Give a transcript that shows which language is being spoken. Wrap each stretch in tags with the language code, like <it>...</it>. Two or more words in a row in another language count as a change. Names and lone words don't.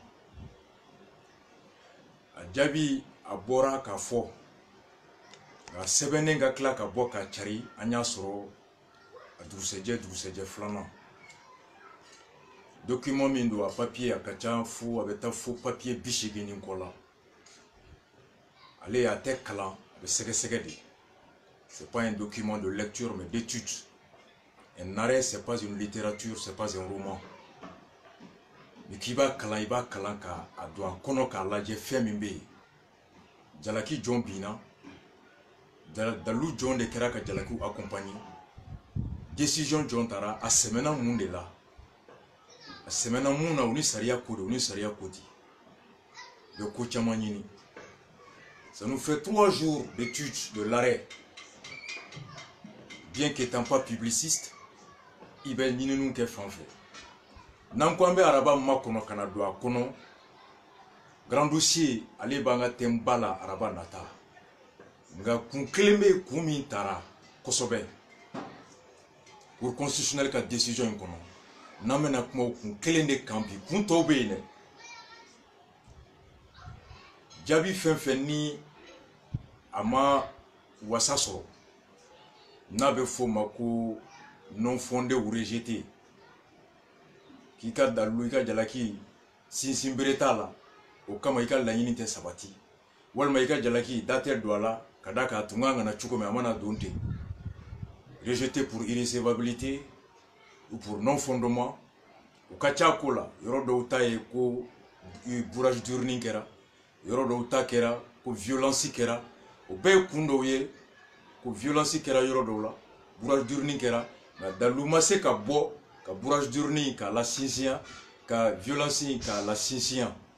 <bm>a jaabi a bɔra k'a fɔ nka sɛbɛnnen ka tila ka bɔ ka cari an y'a sɔrɔ a dugusɛjɛ filanan document min do a papier a ka ca fo a bɛ taa fo papier 80 kɔ la ale a tɛ kalan a bɛ sɛgɛsɛgɛ de</bm> <fr>c'est pas un document de lecture mais d'étude. Un arrêt c'est pas une littérature, c'est pas un roman. Mais qui va</fr> <bm>kalan i b'a kalan ka a don a kɔnɔ k'a lajɛ fɛn min bɛ yen jalaki jɔn binna dalu jɔn de kɛra ka jalakiw accompagner décision jɔn taara a sɛmɛna mun de la a sɛmɛna mun na o ni sariya ko de o ni sariya ko di bɛ ko caman ɲini.</bm> <fr>Ça nous fait 3 jours d'étude de l'arrêt. Bien qu'étant pas publiciste, il</fr> <bm>bɛ ɲininiw kɛ fan fɛ n'an ko an bɛ araba ma kɔnɔ ka na don a kɔnɔ</bm> <fr>grand dossier</fr> <bm>ale b'an ka thème ba la araba nata nka kun kelen bɛ kun min taara kosɛbɛ</bm> <fr>cour constitutionnel</fr> <bm>ka décision in kɔnɔ n'an bɛna kuma o kun kelen de kan bi kun tɔw bɛ yen dɛ jaabi fɛn fɛn ni a ma wasa sɔrɔ n'a bɛ f'o ma ko</bm> <fr>non fondé ou rejeté</fr> <bm>k'i ka dalu i ka jalaki sinsin bere t'a la o kama i ka laɲini tɛ sabati walima i ka jalaki da tɛ don a la ka da k'a tun kan ka na cogo min a mana don ten</bm> <fr>rejeté pour irrecevabilité ou pour non fondement</fr> <bm>o ka ca ko la yɔrɔ dɔw ta ye ko</bm> <fr>bourrage d'urne</fr> <bm>kɛra yɔrɔ dɔw ta kɛra ko violence kɛra o bɛɛ ye kun dɔw ye ko violence kɛra yɔrɔ dɔw la</bm> <fr>bourrage d'urne</fr> <bm>kɛra nka dalu ma se ka bɔ ka</bm> <fr>bourrage d'urne</fr> <bm>k'a la sinsinya ka violence k'a la sinsinya</bm>